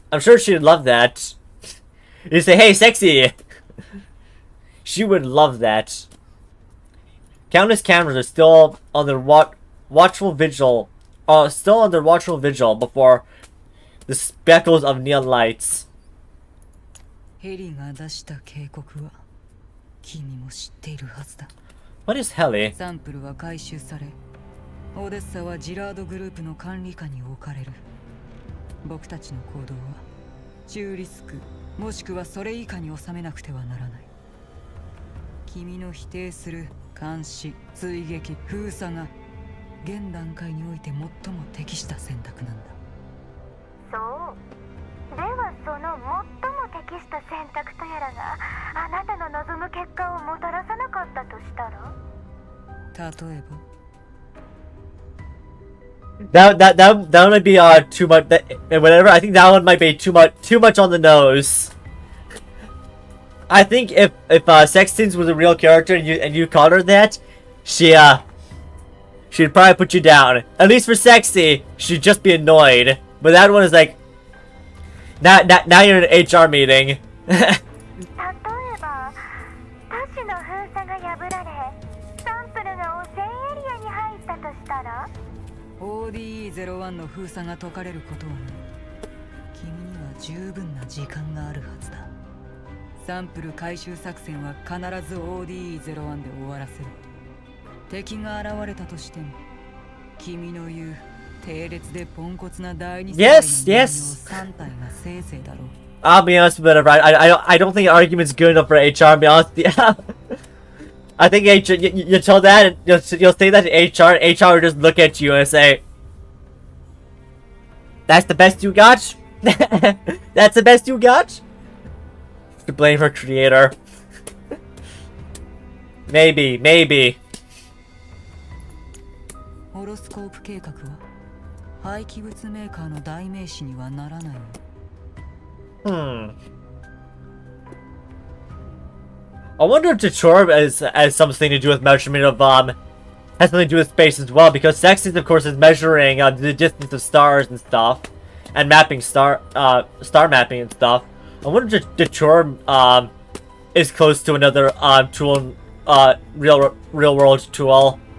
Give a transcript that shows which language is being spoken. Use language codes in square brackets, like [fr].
[en] I'm sure she'd love that. You say, "Hey, sexy." She would love that. Countless cameras are still on their watchful vigil. Still on their watchful vigil before the speckles of neon lights. [ja] ヘリが出した警告は君も知っているはずだ。 [en] What is Heli? [ja] サンプルは回収され、オーデッサはジラードグループの管理下に置かれる。僕たちの行動は中リスクもしくはそれ以下に収めなくてはならない。君の否定する監視、追撃、封鎖が現段階において最も適した選択なんだ。そうではその最も適した選択とやらがあなたの望む結果をもたらさなかったとしたら、例えば [en] That one might be too much. Whatever. I think that one might be too much on the nose. I think if Sextons was a real character and you called her that, she'd probably put you down. At least for Sexy, she'd just be annoyed. But that one is like, now you're in an HR meeting. [ja] 例えば都市の封鎖が破られサンプルが汚染エリアに入ったとしたら、 ODE01 の封鎖が解かれることはない。君には十分な時間があるはずだ。サンプル回収作戦は必ず ODE01 で終わらせる。敵が現れたとしても君の言う低劣でポンコツな第二世代の人形3体がせいぜいだろう。 [en] I'll be honest with it, right? I don't think argument's good enough for HR. To be honest, yeah. I think HR, you tell that, you'll say that to HR, and HR will just look at you and say, "That's the best you got? That's the best you got?" To blame her creator. Maybe. [ja] ホロスコープ計画は廃棄物メーカーの代名詞にはならないの。 [en] I wonder if Detroit has something to do with measurement of has something to do with space as well, because Sextons of course is measuring the distance of stars and stuff, and mapping star mapping and stuff. I wonder if Detroit is close to another tool, real world tool.